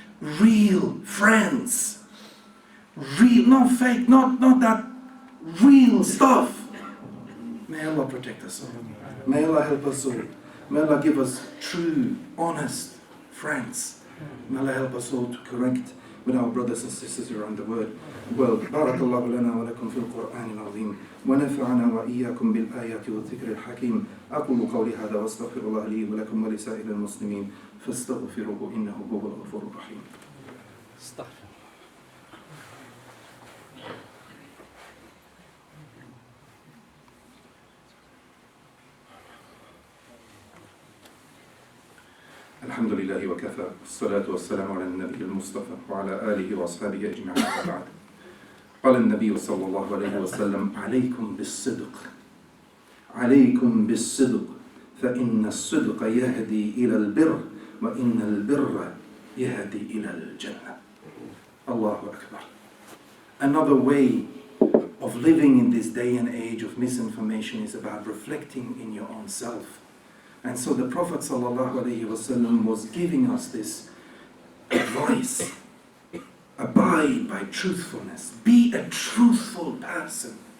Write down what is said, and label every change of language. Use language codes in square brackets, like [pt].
[en] Real friends. Real, not fake, not that real stuff. May Allah protect us all. May Allah help us all. May Allah give us true, honest friends. May Allah help us all to correct with our brothers and sisters around the world. [ar] بارك الله لنا ولكم في القرآن العظيم ونفعنا وإياكم بالآيات والذكر الحكيم أقول قولي هذا واستغفر الله لي ولكم ولسائر المسلمين فاستغفروه إنه هو الغفور الرحيم. الحمد لله وكفى والصلاة والسلام على النبي المصطفى وعلى آله وأصحابه أجمعين وبعد. قال النبي صلى الله عليه وسلم عليكم بالصدق عليكم بالصدق فإن الصدق يهدي إلى البر وإن البر يهدي إلى الجنة. Allahu Akbar. [en] Another way of living in this day and age of misinformation is about reflecting in your own self. And so the Prophet ﷺ was giving us this advice. Abide by truthfulness. Be a truthful person.